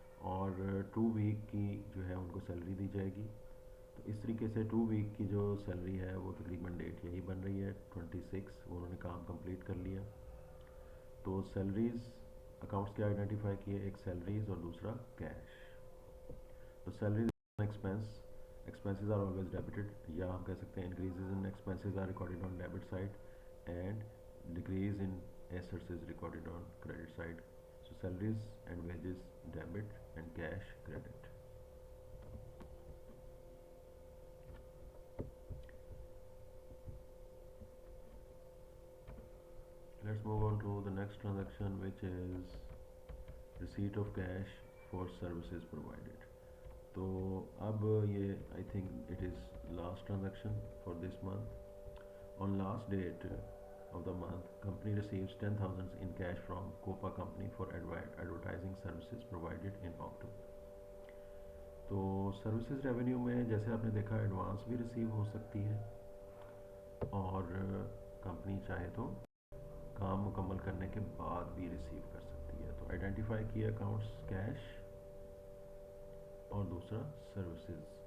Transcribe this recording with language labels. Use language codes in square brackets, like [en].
[ur] اور 2 ویک کی جو ہے ان کو سیلری دی جائے گی۔ تو اس طریقے سے 2 ویک کی جو سیلری ہے وہ تقریباً ڈیٹ یہی بن رہی ہے 26، وہ انہوں نے کام کمپلیٹ کر لیا۔ تو سیلریز اکاؤنٹس کے آئیڈینٹیفائی کیے، ایک سیلریز اور دوسرا کیش۔ تو salaries [en] expenses are always debited، [ur] یا ہم کہہ سکتے ہیں [en] increases in expenses are recorded on debit side and decrease in assets is recorded on credit side. So salaries and wages debit and cash credit. Let's move on to the next transaction which is receipt of cash for services provided. [ur] تو اب یہ [en] I think it is last transaction for this month. On last date of the month company receives 10,000 in cash from Copa company for advertising services provided in October. [ur] تو services revenue میں جیسے آپ نے دیکھا advance بھی ریسیو ہو سکتی ہے، اور کمپنی چاہے تو کام مکمل کرنے کے بعد بھی ریسیو کر سکتی ہے۔ تو آئیڈینٹیفائی کیے اکاؤنٹس کیش اور دوسرا سروسز